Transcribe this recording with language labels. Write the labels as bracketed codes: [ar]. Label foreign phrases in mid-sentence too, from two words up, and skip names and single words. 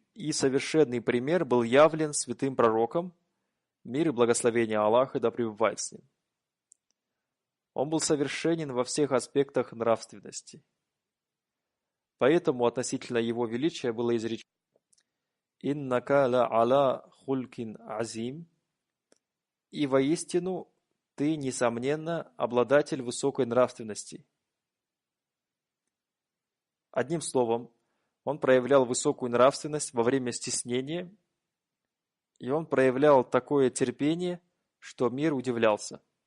[ru] и совершенный пример был явлен святым пророком, мир и благословение Аллаха да пребывает с ним. Он был совершенен во всех аспектах нравственности. Поэтому относительно его величия было изречено [ar] «إنك لعلى خلق عظيم» [ru] и воистину ты, несомненно, обладатель высокой нравственности. Одним словом, он проявлял высокую нравственность во время стеснения, и он проявлял такое терпение, что мир удивлялся.